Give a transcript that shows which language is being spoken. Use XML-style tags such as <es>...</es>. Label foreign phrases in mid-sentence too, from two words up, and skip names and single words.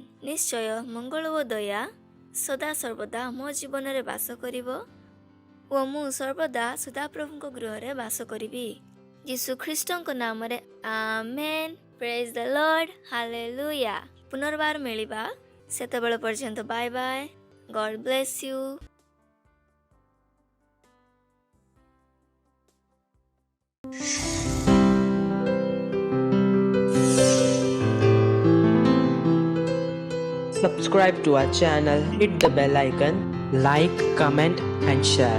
<or>ନିଶ୍ଚୟ ମଙ୍ଗଳ ଓ ଦୟା ସଦା ସର୍ବଦା ମୋ ଜୀବନରେ ବାସ କରିବ ଓ ମୁଁ ସର୍ବଦା ସଦାପ୍ରଭୁଙ୍କ ଗୃହରେ ବାସ କରିବି। ଯୀଶୁ ଖ୍ରୀଷ୍ଟଙ୍କ ନାମରେ ଆମେନ୍।</or> <en>praise the Lord, hallelujah.</en> <or>ପୁନର୍ବାର ମିଳିବା, ସେତେବେଳେ ପର୍ଯ୍ୟନ୍ତ</or> <en>bye bye. God bless you. Subscribe to our channel, hit the bell icon, like, comment and share.</en>